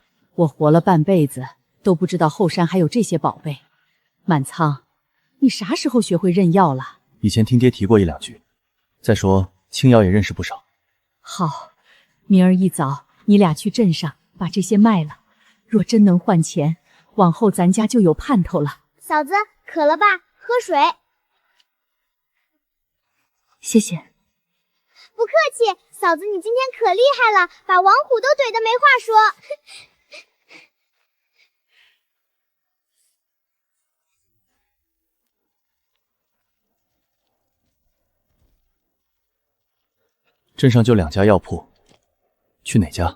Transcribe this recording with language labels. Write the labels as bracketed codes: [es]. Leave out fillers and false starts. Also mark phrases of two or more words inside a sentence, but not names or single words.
[zh] 我活了半輩子，都不知道後山還有這些寶貝。滿倉，你啥時候學會認藥了？以前聽爹提過1、2句。再說青瑤也認識不少。好，明兒一早你倆去鎮上把這些賣了，若真能換錢，往後咱家就有盼頭了。嫂子，渴了吧？喝水。謝謝。不客氣，嫂子你今天可厉害了，把王虎都怼得没话说。镇上就2家药铺，去哪家？